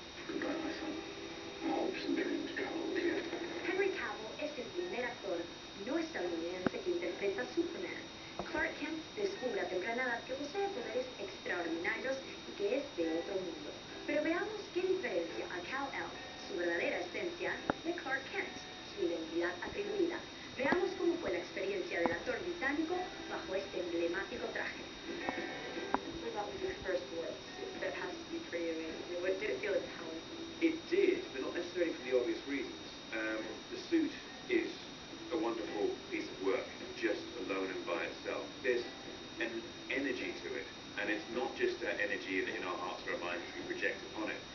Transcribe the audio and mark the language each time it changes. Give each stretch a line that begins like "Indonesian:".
English: Regardless, hopes and dreams travel together.
Spanish: Henry Cavill es el primer actor no estadounidense que interpreta a Superman. Clark Kent descubre a temprana edad que posee poderes extraordinarios y que es de otro mundo. Pero veamos qué diferencia a Kal-El, su verdadera esencia, de Clark Kent, su identidad atribuida. Veamos cómo fue la experiencia del actor británico bajo este emblemático traje.
English: What about your first work? That has to be for you. What did it feel empowering? It did, but not necessarily for the obvious reasons. The suit is a wonderful piece of work, just alone and by itself. There's an energy to it, and it's not just that energy in our hearts or our minds we project upon it.